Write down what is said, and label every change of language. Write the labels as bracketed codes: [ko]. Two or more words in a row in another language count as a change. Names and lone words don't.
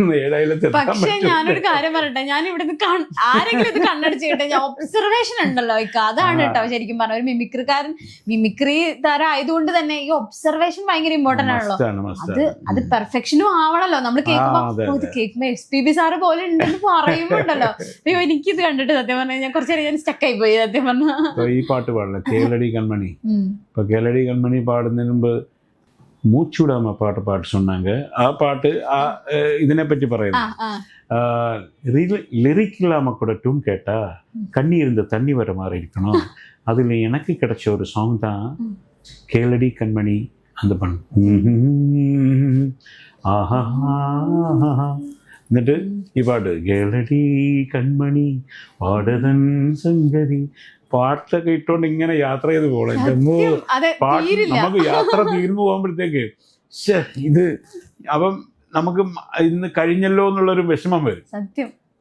[ml] പക്ഷെ ഞാനൊരു കാര്യം പറയട്ടെ, ഞാൻ ഇവിടുന്ന് ആരെങ്കിലും ഇത് കണ്ണടിച്ച് കിട്ടെ, ഞാൻ ഒബ്സർവേഷൻ ഉണ്ടല്ലോ അതാണ് കേട്ടോ ശരിക്കും പറഞ്ഞ ഒരു മിമിക്രി താരം ആയതുകൊണ്ട് തന്നെ ഈ ഒബ്സർവേഷൻ ഭയങ്കര ഇമ്പോർട്ടന്റ് ആണല്ലോ. അത് പെർഫെക്ഷനും ആവണല്ലോ. നമ്മൾ കേൾക്കുമ്പോ SPB സാറ് പോലെ ഉണ്ടെന്ന് പറയുമ്പോണ്ടല്ലോ, അയ്യോ എനിക്കിത് കണ്ടിട്ട് സത്യം പറഞ്ഞാൽ ഞാൻ കുറച്ചേരം ഞാൻ സ്റ്റക്കായി പോയി സത്യം പറഞ്ഞ. ഈ പാട്ട് പാടില്ല കേളടി കൺമണി. ഇപ്പൊ കേളടി കൺമണി പാടുന്നതിന് മുമ്പ് [ta] மூச்சுடாம பாட்டு சொன்னாங்க. ஆ பாட்டு இதனை பற்றி പറയുന്നു. லிரிக் இல்லாமல் கூட டூன் கேட்டால் கண்ணி இருந்த தண்ணி வர மாதிரி இருக்கணும். அதில் எனக்கு கிடைச்ச ஒரு சாங் தான் கேளடி கண்மணி. அந்த பண்ணு ஆஹா [ml] എന്നിട്ട് ഈ പാട്ട് കേളടി കൺമണി പാടതൻ സംഗതി പാട്ടൊക്കെ ഇട്ടോണ്ട് ഇങ്ങനെ യാത്ര ചെയ്ത് പോകണം. നമുക്ക് യാത്ര തീർന്നു പോകുമ്പോഴത്തേക്ക് ഇത് അപ്പം നമുക്ക് ഇന്ന് കഴിഞ്ഞല്ലോ എന്നുള്ളൊരു വിഷമം വരും.